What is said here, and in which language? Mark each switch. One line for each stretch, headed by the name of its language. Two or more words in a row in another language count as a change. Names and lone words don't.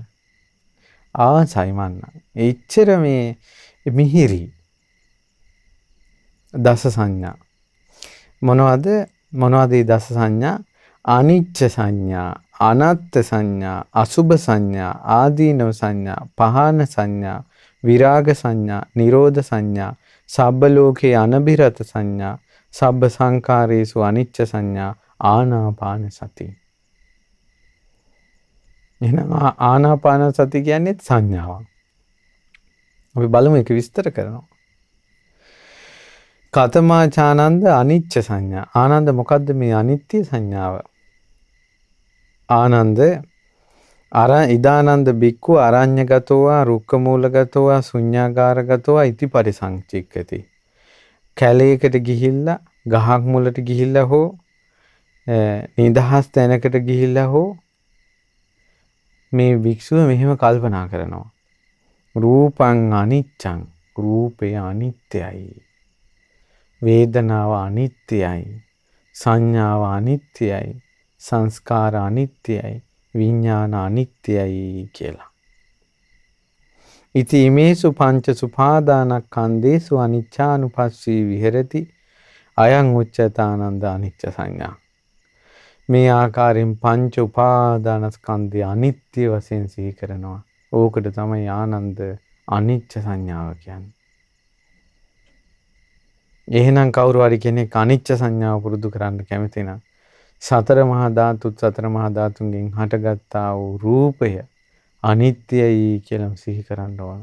Sinhala: ආසයි මන්න. එච්චර මේ මිහිරි දස සංඥා. මොනවද මේ දස සංඥා?
Pali: අනිච්ච සංඥා, අනත්ත් සංඥා, අසුභ සංඥා, ආදීනව සංඥා, පහාන සංඥා, විරාග සංඥා, නිරෝධ සංඥා, සබ්බ ලෝකේ අනබිරත සංඥා, සබ්බ සංකාරේසු අනිච්ච සංඥා, ආනාපාන සති.
Sinhala: එහෙනම්
Pali: ආනාපාන සති
Sinhala: කියන්නේ සංඥාවක්. අපි බලමු ඒක විස්තර කරනවා.
Pali: කතමාචානන්ද අනිච්ච සංඥා.
Sinhala: ආනන්ද මොකද්ද මේ අනිත්‍ය සංඥාව?
Pali: ආනන්ද ඉදානන්ද බික්ඛු අරඤ්‍යගතෝවා රුක්කමූලගතෝවා ශුඤ්ඤාගාරගතෝවා ඉති පරිසංචික්කති.
Sinhala: කැලේකට ගිහිල්ලා ගහක් මුලට ගිහිල්ලා හෝ නිදහස් තැනකට ගිහිල්ලා හෝ මේ භික්ෂුව මෙහෙම කල්පනා කරනවා.
Pali: රූපං අනිච්චං.
Sinhala: රූපය අනිත්‍යයි. වේදනාව අනිත්‍යයි. සංඥාව අනිත්‍යයි. සංස්කාර අනිත්‍යයි. විඥාන අනිත්‍යයි කියලා.
Pali: ඉති ඉමේසු පංච සුපාදානස්කන්ධේසු අනිච්චානුපස්සී විහෙරති අයං උච්චතානන්ද අනිච්ච සංඥා.
Sinhala: මේ ආකාරයෙන් පංච උපාදානස්කන්ධය අනිත්‍ය වශයෙන් සිහි කරනවා. ඕකට තමයි ආනන්ද අනිච්ච සංඥාව කියන්නේ. එහෙනම් කවුරු හරි කෙනෙක් අනිච්ච සංඥාව පුරුදු කරන්න කැමති නම් සතර මහා ධාතුන්ගෙන් හටගත්තා වූ රූපය අනිත්‍යයි කියලා සිහි කරන්න ඕන.